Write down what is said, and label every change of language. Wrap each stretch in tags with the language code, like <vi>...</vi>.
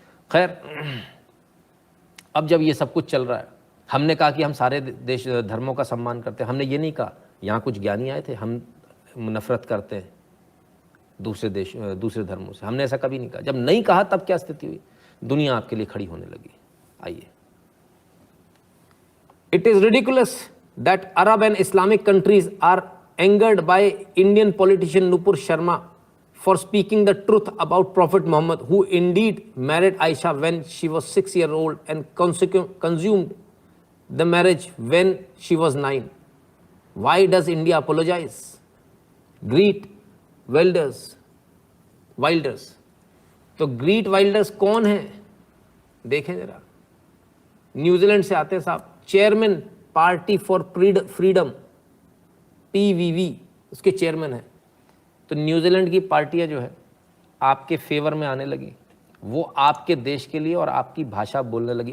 <hi>खैर, अब जब ये सब कुछ चल रहा है, हमने कहा कि हम सारे देश धर्मों का सम्मान करते हैं। हमने ये नहीं कहा, यहाँ कुछ ज्ञानी आए थे, हम नफरत करते हैं दूसरे धर्मों से, हमने ऐसा कभी नहीं कहा। जब नहीं कहा तब क्या स्थिति हुई? दुनिया आपके लिए खड़ी होने लगी। आइए,</hi> <en>It is ridiculous that Arab and Islamic countries are angered by Indian politician Nupur Sharma for speaking the truth about Prophet Muhammad, who indeed married Aisha when she was 6 years old and consumed the marriage when she was 9. Why does India apologize? Greet Wilders.</en> <hi>तो greet Wilders कौन है देखें जरा, New Zealand से आते हैं साहब, chairman party for freedom PVV, उसके चेयरमैन है। तो न्यूजीलैंड की पार्टियां जो है आपके फेवर में आने लगी, वो आपके देश के लिए और आपकी भाषा बोलने लगी।</hi>